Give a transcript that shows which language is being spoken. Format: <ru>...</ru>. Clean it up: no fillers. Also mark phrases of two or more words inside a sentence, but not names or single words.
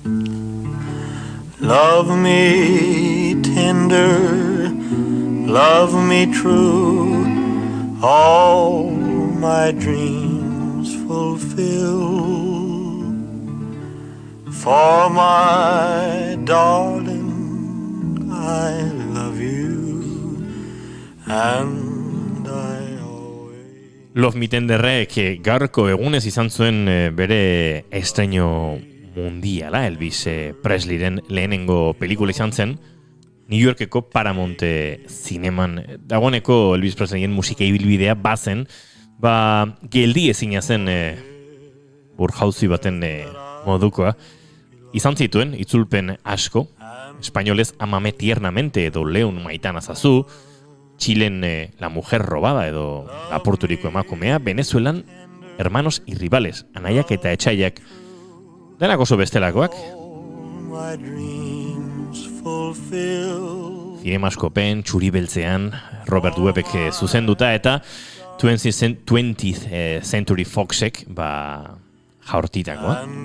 <en>Love me tender, love me true, all my dreams fulfill. For my darling, I love you, and I always...</en> <eu>Love Me Tenderrek gaurko egunez izan zuen bere estreno mundiala, Elvis Presleyren lehenengo pelikula izan zen, New Yorkeko Paramount zineman. Dagoeneko Elvis Presleyen musika ibilbidea bazen, geldi ezina zen burjauzi baten modukoa. Izan zituen, itzulpen asko, espainolez Amame tiernamente edo Leun maitan azazu, Txilen La mujer robada edo Lapurturiko emakumea, Venezuelan Hermanos y rivales, Anaiak eta Etxaiak, denak oso bestelakoak. Zinemaskopen, Txuri beltzean, Robert Webbek zuzenduta eta 20th Century Foxek jaurtitakoa.</eu>